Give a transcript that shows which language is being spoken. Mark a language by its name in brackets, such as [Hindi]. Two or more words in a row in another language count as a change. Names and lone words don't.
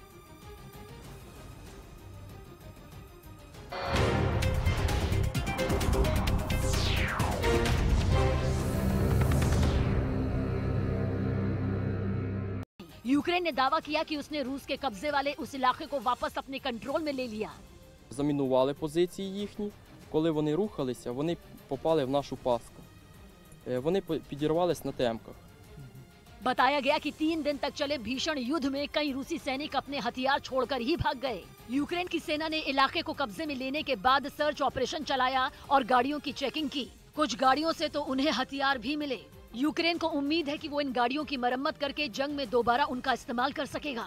[Hindi] यूक्रेन ने दावा किया कि उसने रूस के कब्जे वाले उस इलाके को वापस अपने कंट्रोल में ले लिया। [Ukrainian] Замінували позиції їхні. Коли вони рухалися, вони попали в нашу пастку. Вони підірвались на темках. [Hindi] बताया गया कि 3 दिन तक चले भीषण युद्ध में कई रूसी सैनिक अपने हथियार छोड़कर ही भाग गए। यूक्रेन की सेना ने इलाके को कब्जे में लेने के बाद [English] search operation [Hindi] चलाया और गाड़ियों की चेकिंग की। कुछ गाड़ियों से तो उन्हें हथियार भी मिले। यूक्रेन को उम्मीद है कि वो इन गाड़ियों की मरम्मत करके जंग में दोबारा उनका इस्तेमाल कर सकेगा।